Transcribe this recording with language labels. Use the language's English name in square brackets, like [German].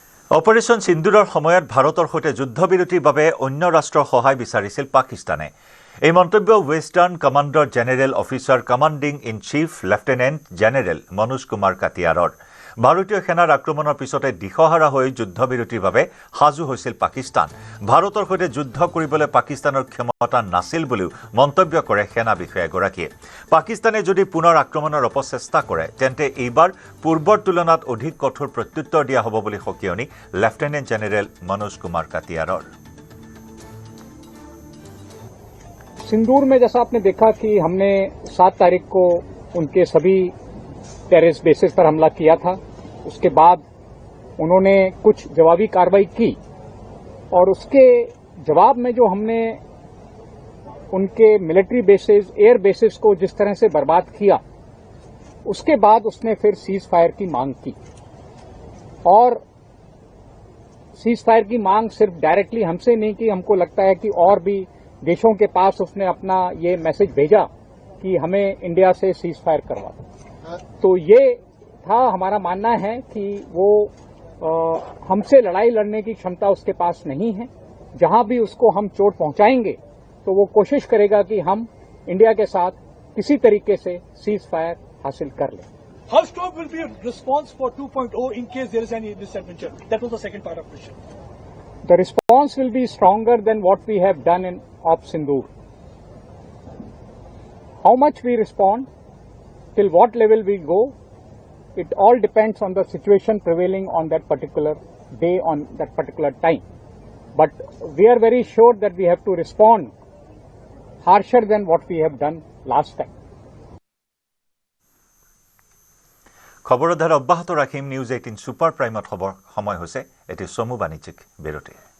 [Assamese] Operation সিন্দুৰৰ সময়ত ভাৰতৰ সৈতে যুদ্ধবিৰতিৰ বাবে অন্য ৰাষ্ট্ৰৰ সহায় বিচাৰিছিল পাকিস্তানে এই মন্তব্য western commander general officer commanding in chief lieutenant general Manoj Kumar কাটিয়াৰৰ ভাৰতীয় সেনাৰ আক্ৰমণৰ পিছতে দিশহাৰা হৈ যুদ্ধবিৰতিৰ বাবে সাজু হৈছিল পাকিস্তান ভাৰতৰ সৈতে যুদ্ধ কৰিবলৈ পাকিস্তানৰ ক্ষমতা নাছিল বুলিও মন্তব্য কৰে সেনা বিষয়াগৰাকীয়ে পাকিস্তানে যদি পুনৰ আক্ৰমণৰ অপচেষ্টা কৰে তেন্তে এইবাৰ পূৰ্বৰ তুলনাত অধিক কঠোৰ প্ৰত্যুত্তৰ দিয়া হ'ব বুলি সকিয়নি লেফটেনেণ্ট জেনেৰেল মনোজ কুমাৰ কাটিয়াৰৰ [Hindi] सिंदूर में जैसा आपने देखा कि हमने 7 तारीख को उनके सभी टेररिस्ट बेसिस पर हमला किया था उसके बाद उन्होंने कुछ जवाबी कार्रवाई की और उसके जवाब में जो हमने उनके मिलिट्री बेसिस एयर बेसिस को जिस तरह से बर्बाद किया उसके बाद उसने फिर सीज फायर की मांग की और सीज फायर की मांग सिर्फ डायरेक्टली हमसे नहीं की हमको लगता है कि और भी देशों के पास उसने अपना ये मैसेज भेजा कि हमें इंडिया से सीज फायर करवा तो ये था हमारा मानना है कि वो हमसे लड़ाई लड़ने की क्षमता उसके पास नहीं है जहां भी उसको हम चोट पहुंचाएंगे तो वो कोशिश करेगा कि हम इंडिया के साथ किसी तरीके से सीज फायर हासिल कर लें [English] How strong will be a response for 2.0 in case there is any misadventure? That was the second part of the question. The response will be stronger than what we have done in Op Sindoor. How much we respond, till what level we go, it all depends on the situation prevailing on that particular day, on that particular time. But we are very sure that we have to respond harsher than what we have done last time. [Assamese] খবৰৰ ধাৰা অব্যাহত ৰাখিম news 18 super প্ৰাইমত খবৰ সময় হৈছে এটি চমু বাণিজ্যিক বিৰতি